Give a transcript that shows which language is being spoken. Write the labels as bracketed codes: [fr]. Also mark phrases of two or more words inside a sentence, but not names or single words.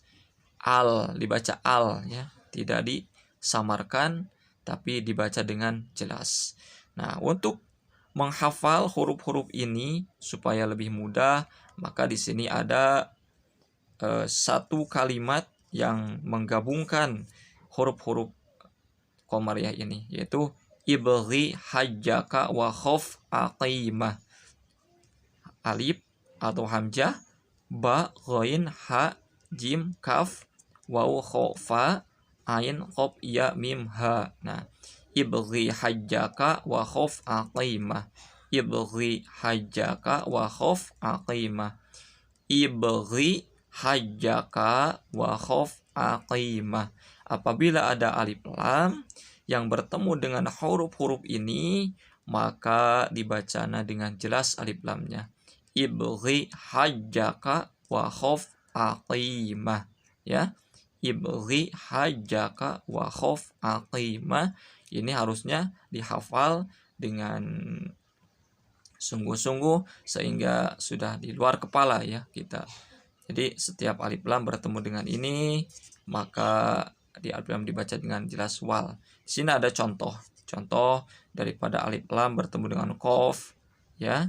[id] Al, dibaca al ya, tidak disamarkan tapi dibaca dengan jelas. Nah, untuk menghafal huruf-huruf ini supaya lebih mudah, maka di sini ada satu kalimat yang menggabungkan huruf-huruf qamariyah ini, yaitu [ar] ابغ حجك وخف عقيمه. [id] Alif atau hamzah, ba, ghain, ha, jim, kaf, waw, kha, fa, ain, qaf, ya, mim, ha. Nah, [ar] ابغ حجك وخف عقيمه. ابغ حجك وخف عقيمه. ابغ حجك وخف عقيمه. [id] Apabila ada alif lam yang bertemu dengan huruf-huruf ini, maka dibacana dengan jelas alif lamnya. [ar] ابغ حجك وخف عقيمه ya. ابغ حجك وخف عقيمه. [id] Ini harusnya dihafal dengan sungguh-sungguh sehingga sudah di luar kepala ya kita. Jadi setiap alif lam bertemu dengan ini, maka di alif lam dibaca dengan jelas wal. Di sini ada contoh daripada alif lam bertemu dengan qaf ya.